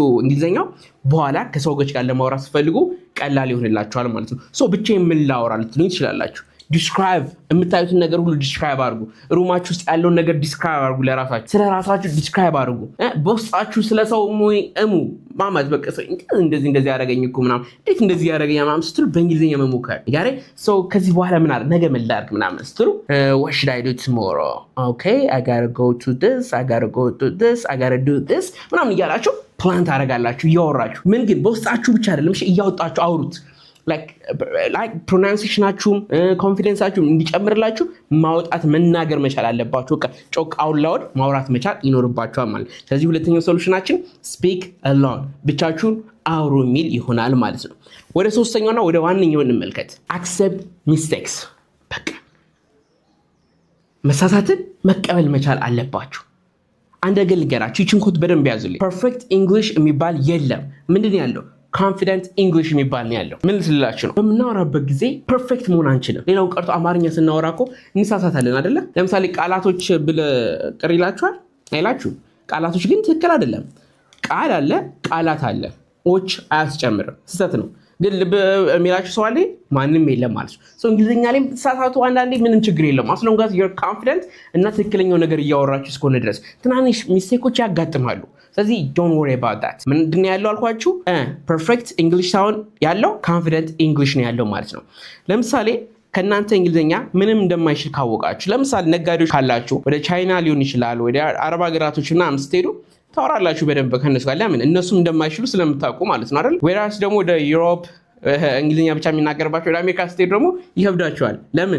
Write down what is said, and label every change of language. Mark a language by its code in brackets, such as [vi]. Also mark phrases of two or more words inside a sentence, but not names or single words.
[am] እንግሊዝኛው በኋላ ከሰዎች ጋር ለማውራት ስትፈልጉ ቀላል ይሆንላችኋል ማለት ነው። ሶ ብቻዬን ምን ላወራ ልትሉኝ ትችላላችሁ። ዲስክራይብ የምታዩትን ነገር ሁሉ ዲስክራይብ አድርጉ። ሩማችሁ ውስጥ ያለውን ነገር ዲስክራይብ አድርጉ። ለራሳችሁ ስለ ራሳችሁ ዲስክራይብ አድርጉ። በውስጣችሁ ስለ ሰው እሙ ማማት በቃ ሰው እንደዚህ ያደረገኝ እኮ ምናምን እንዴት እንደዚህ ያደረገኝ ምናምን ስትሉ በእንግሊዝኛ መሞከር ጋር ሰው ከዚህ በኋላ ምን አለ ነገ ምን ላድርግ ምናምን ስትሉ [en] what should I do tomorrow? Okay, I gotta go to this, I gotta go to this, I gotta do this [am] ምናምን እያላችሁ ፕላን ታደርጋላችሁ እያወራችሁ። ምን ግን በውስጣችሁ ብቻ አይደለም እያወጣችሁ አውሩት። like pronunciation-አችሁም ኮንፊደንሳችሁም እንዲጨምርላችሁ ማውጣት መናገር መቻል አለባችሁ። በቃ ጮክ [en] out loud [am] ማውራት መቻል ይኖርባችኋል ማለት። ስለዚህ ሁለተኛው ሶሉሽናችን [en] speak alone [am] ብቻችሁን አውሩ የሚል ይሆናል ማለት ነው። ወደ ሶስተኛውና ወደ ዋነኛው እንመልከት። [en] accept mistakes [am] በቃ መሳሳትን መቀበል መቻል አለባችሁ። አንድ ነገር ልንገራችሁ፣ ይህችን ኮት በደንብ ያዙልኝ። [en] perfect english [am] የሚባል የለም። ምንድን ነው ያለው? [en] confident English [am] የሚባል ነው ያለው። ምን ልስላችሁ ነው? በምናወራበት ጊዜ ፐርፌክት መሆን አንችልም። ሌላው ቀርቶ አማርኛ ስናወራ እኮ እንሳሳታለን አይደለ? ለምሳሌ ቃላቶች ቅር ይላችኋል አይላችሁ? ቃላቶች ግን ትክክል አይደለም። ቃል አለ፣ ቃላት አለ። ኦች አያስጨምርም። ስህተት ነው። ግን ልብ የሚላችሁ ሰው አለ ማንም የለም ማለት ነው። ሶ እንግሊዝኛ ላይ ተሳሳቱ አንዳንዴ ምንም ችግር የለም። [en] as long as you're confident [am] እና ትክክለኛው ነገር እያወራችሁ እስከሆነ ድረስ ትናንሽ ሚስቴኮች ያጋጥማሉ። ስለዚህ [en] don't worry about that። [am] ምንድን ነው ያለው አልኳችሁ? [en] perfect english [am] ሳይሆን ያለው [en] confident english [am] ነው ያለው ማለት ነው። ለምሳሌ ከናንተ እንግሊዝኛ ምንም እንደማይችል ካወቃችሁ፣ ለምሳሌ ነጋዴዎች ካላችሁ ወደ ቻይና ሊሆን ይችላል ወደ አረብ ሀገራቶች እና ስትሄዱ ታወራላችሁ በደንብ ከነሱ ጋር። ለምን? እነሱም እንደማይችሉ ስለምታውቁ ማለት ነው አይደል? ወይራስ ደግሞ ወደ ዩሮፕ እንግሊዝኛ ብቻ የሚናገርባቸው ወደ አሜሪካ ስትሄዱ ደግሞ ይከብዳቸዋል። ለምን?